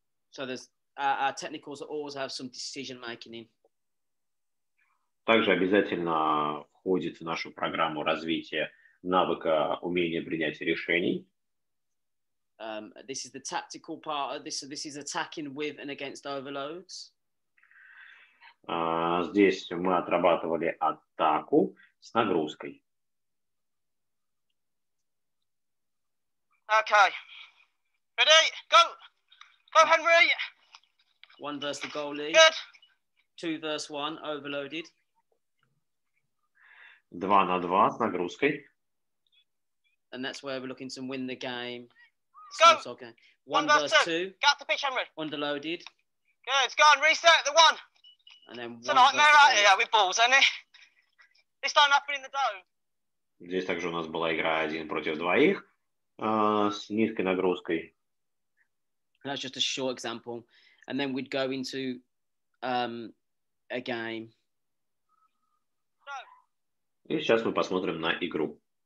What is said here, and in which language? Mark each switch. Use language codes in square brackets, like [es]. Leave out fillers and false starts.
[en] So there's our technicals always have some decision making in. [ru] Также обязательно входит в нашу программу развития навыка умения принятия решений. [en] This is the tactical part of this. So this is attacking with and against overloads. [ru] Здесь мы отрабатывали атаку с нагрузкой. [en] Okay. Ready? Go. Go, Henry. 1 versus the goalie. Good. 2 versus 1, overloaded. [ru] 2 на 2 с нагрузкой. [en] And that's where we're looking to win the game. Go. Okay. 1 versus 2. Get off the pitch, Henry. Underloaded. Good. It's gone. Reset the 1. And then it's a nightmare out here with balls, isn't it? This don't happen in the dome. [ru] Здесь также у нас была игра 1 против 2 с низкой нагрузкой. [en] That's just a short example. And then we'd go into a game. [ru] И сейчас мы посмотрим на игру.